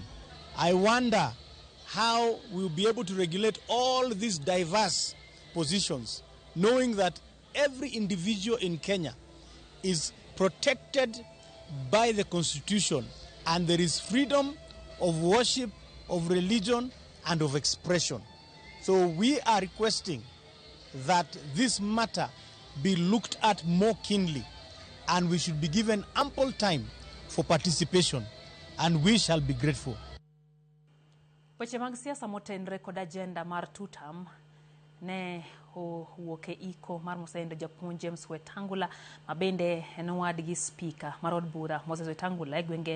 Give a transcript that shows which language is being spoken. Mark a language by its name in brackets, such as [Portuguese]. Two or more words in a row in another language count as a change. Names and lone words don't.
[English] I wonder how we'll be able to regulate all these diverse positions, knowing that every individual in Kenya is protected by the Constitution and there is freedom of worship, of religion, and of expression. So we are requesting that this matter be looked at more keenly and we should be given ample time for participation and we shall be grateful. [Luo (Kenya and Tanzania)] Weche mag siasa motenre kod agenda mar tutam ne wuoke iko mar mosendo japuonj James Wetangula mabende en wadgi speaker mar od bura Moses Wetangula e gwenge